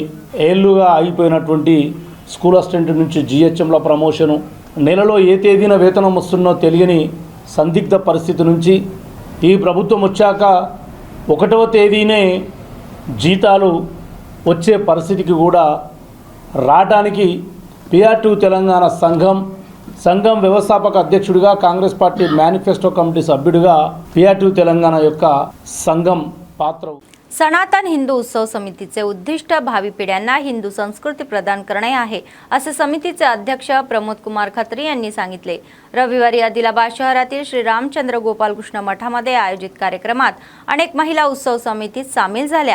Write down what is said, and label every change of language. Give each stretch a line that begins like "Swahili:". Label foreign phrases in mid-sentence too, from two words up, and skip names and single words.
Telugu: ఏళ్లుగా ఆగిపోయినటువంటి
English: school assistant
Telugu: నుంచి జిహెచ్ఎంల ప్రమోషను, నెలలో ఏ తేదీన వేతనం వస్తుందో తెలియని సందిగ్ధ పరిస్థితి నుంచి ఈ ప్రభుత్వం వచ్చాక 1వ తేదీనే జీతాలు వచ్చే పరిస్థితికి కూడా రావడానికి PRTU తెలంగాణ సంఘం వ్యవస్థాపక అధ్యక్షుడిగా, కాంగ్రెస్
English: party manifesto
Telugu: कमिटी సభ్యుడిగా PRTU తెలంగాణ యొక్క సంఘం पात्र.
Marathi: सनातन हिंदू उत्सव समितीचे उद्दिष्ट भावी पिढ्यांना हिंदू संस्कृती प्रदान करणे आहे, असे समितीचे अध्यक्ष प्रमोद कुमार खत्री यांनी सांगितले. रविवारी आदिलाबाद शहरातील श्री रामचंद्र गोपाल कृष्ण मठामध्ये आयोजित कार्यक्रमात अनेक महिला उत्सव समितीत सामील झाल्या.